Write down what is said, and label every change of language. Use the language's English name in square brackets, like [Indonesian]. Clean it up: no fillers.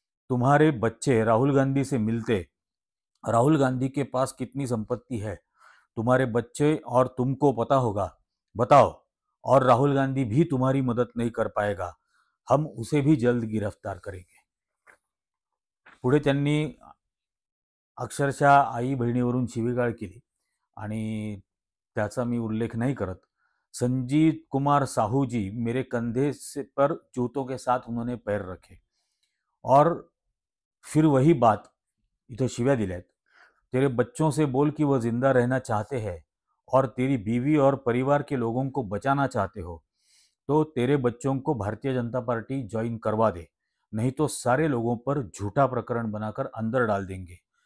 [Hindi] तुम्हारे बच्चे राहुल गांधी से मिलते. राहुल गांधी के पास कितनी संपत्ति है तुम्हारे बच्चे और तुमको पता होगा. बताओ, और राहुल गांधी भी तुम्हारी मदद नहीं कर पाएगा. हम उसे भी जल्द गिरफ्तार करेंगे. [Marathi] पुढे त्यांनी अक्षरशः आई बहिणीवरून शिवीगाळ केली आणि त्याचा मी उल्लेख नहीं करत. [Hindi] संजीत कुमार साहू जी मेरे कंधे से पर जूतों के साथ उन्होंने पैर रखे और फिर वही बात, [Marathi] इथं शिव्या दिल्यात. [Hindi] तेरे बच्चों से बोल कि वह जिंदा रहना चाहते हैं और तेरी बीवी और परिवार के लोगों को बचाना चाहते हो तो तेरे बच्चों को भारतीय जनता पार्टी ज्वाइन करवा दे, नहीं तो सारे लोगों पर झूठा प्रकरण बनाकर अंदर डाल देंगे.